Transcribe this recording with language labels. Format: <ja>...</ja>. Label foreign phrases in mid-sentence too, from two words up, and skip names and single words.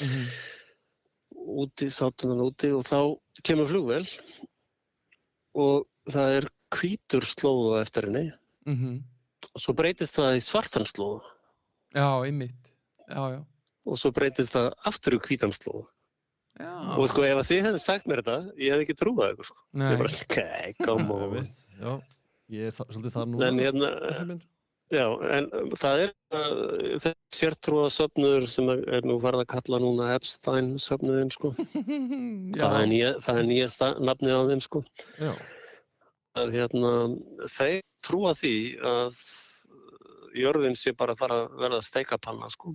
<is>Sátum hann úti og þá kemur flugvél og það er hvítur slóða eftir henni. Og svo breytist það í svartan slóða. Já, einmitt. Já. Og svo breytist það aftur í hvítan slóða. Já. Og sko, ef þið hefði sagt mér þetta, ég hefði ekki trúið eitthvað, sko. Nei. Ég bara,</is> <en>okay, come on.</en> <is>Já. Ég er svolítið þar núna. Já, en það er sértrúa söfnuður sem er nú farið að kalla núna Epstein söfnuðin, sko. Það er nýjasta nafnið á þeim, sko. Já. Að þeir trúa því að jörðin sé bara að fara að verða steikapanna, sko.</is>